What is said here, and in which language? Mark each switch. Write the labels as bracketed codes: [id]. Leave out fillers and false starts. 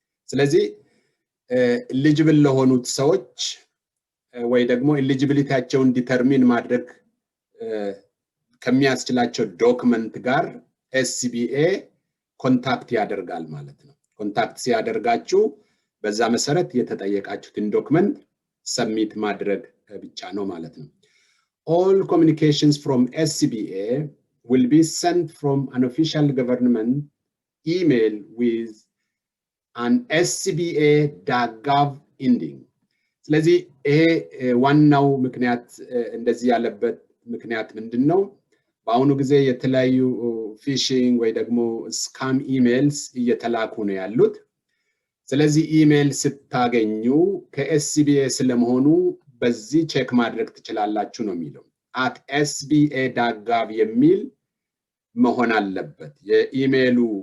[am] ስለዚህ eligible ለሆኑት ሰዎች ወይ ደግሞ eligibilityያቸውን ዲተርሚን ማድረግ ከሚያስችላቸው ዶክመንት ጋር SCBA ኮንታክት ያደርጋል ማለት ነው። ኮንታክት ሲያደርጋችሁ በዛ መሰረት የተጠየቃችሁትን ዶክመንት ሰብሚት ማድረግ ብቻ ነው ማለት ነው። [en] All communications from SCBA will be sent from an official government email with an scba.gov ending. [am] ስለዚህ ይሄ ዋናው ምክንያት እንደዚህ ያለበት ምክንያት ምንድነው? በአሁኑ ጊዜ የተለያዩ ፊሺንግ ወይ ደግሞ ስካም ኢሜልስ እየተላኩ ነው ያሉት። ስለዚህ ኢሜል ስታገኙ ከኤስሲቢኤ ስለመሆኑ በዚህ ቼክ ማድረግ ትችላላችሁ ነው የሚለው። @sba.gov የሚል መሆን አለበት። የኢሜሉ